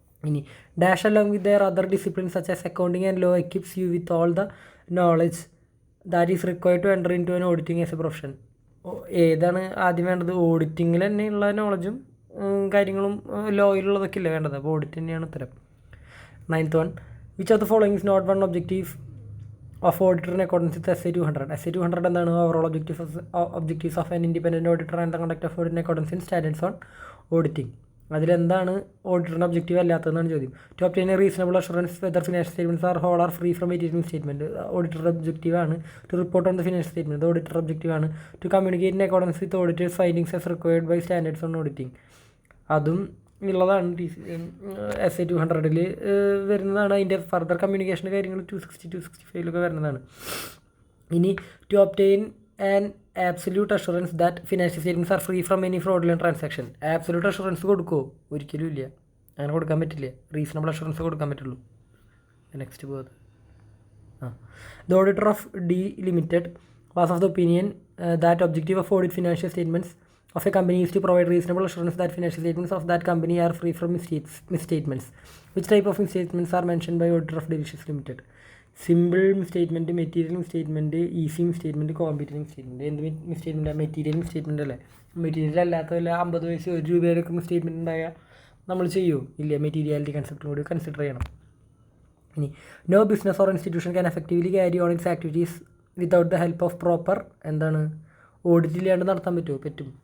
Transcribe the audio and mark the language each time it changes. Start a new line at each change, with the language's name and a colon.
English: ഇനി dash along with their other discipline such as accounting and law equips you with all the knowledge that is required to enter into an auditing as a profession.
Malayalam: ഏതാണ് ആദ്യം വേണ്ടത്? ഓഡിറ്റിങ്ങിൽ തന്നെയുള്ള നോളജും കാര്യങ്ങളും ലോയിലുള്ളതൊക്കെ ഇല്ലേ വേണ്ടത്? അപ്പോൾ audit തന്നെയാണ് ഉത്തരം.
English: 9th one, which of the following is not one objective of auditor in accordance with SA 200?
Malayalam: SA 200 എന്താണ്?
English: Overall objectives of an independent auditor and the conduct of audit in accordance in standards on auditing.
Malayalam: അതിലെന്താണ് ഓഡിറ്ററിൻ്റെ objective അല്ലാത്തതെന്നാണ് ചോദ്യം.
English: To obtain a reasonable assurance whether financial statements are whole are free from material statement.
Malayalam: ഓഡിറ്ററുടെ ഒബ്ജക്റ്റീവാണ്.
English: To report on the financial statement.
Malayalam: Auditor ഒബ്ജക്റ്റീവാണ്.
English: To communicate in accordance with auditor's findings as required by standards on auditing.
Malayalam: അതും ഉള്ളതാണ് SA 200 വരുന്നതാണ്. അതിൻ്റെ further കമ്മ്യൂണിക്കേഷൻ്റെ കാര്യങ്ങൾ 260, 265 വരുന്നതാണ്.
English: ഇനി to obtain an absolute assurance that financial statements are free from any fraudulent transaction.
Malayalam: Absolute assurance കൊടുക്കുമോ? ഒരിക്കലും ഇല്ല, അങ്ങനെ കൊടുക്കാൻ പറ്റില്ല. റീസണബിൾ അഷുറൻസ് കൊടുക്കാൻ പറ്റുള്ളൂ.
English: Next പോകുന്നത് the auditor of the limited was of the opinion that objective of audit financial statements of a company is to provide reasonable assurance that financial statements of that company are free from misstatements. Which type of misstatements are mentioned by auditor of Delicious Limited?
Malayalam: Simple മിസ്റ്റേറ്റ്മെൻറ്റ്, material മിസ്റ്റേറ്റ്മെൻറ്റ്, easy മിസ്റ്റേറ്റ്മെൻറ്റ്, competitive മിസ്റ്റേറ്റ്മെൻറ്റ്. എന്ത് മിസ്റ്റേറ്റ്മെൻറ്റാണ്? Material മിസ്റ്റേറ്റ്മെൻറ്റ് അല്ലേ? Material അല്ലാത്തതല്ല 50 പൈസ 1 രൂപയിലൊക്കെ മിസ്റ്റേറ്റ്മെൻറ്റ് ഉണ്ടായാൽ നമ്മൾ ചെയ്യുമോ? ഇല്ല. Materiality കൺസെപ്റ്റും കൂടി consider ചെയ്യണം. ഇനി
English: no business or institution can effectively carry on its activities without the help of proper
Malayalam: എന്താണ് ഓഡിറ്റ് ഇല്ലാണ്ട് നടത്താൻ പറ്റുമോ? പറ്റും.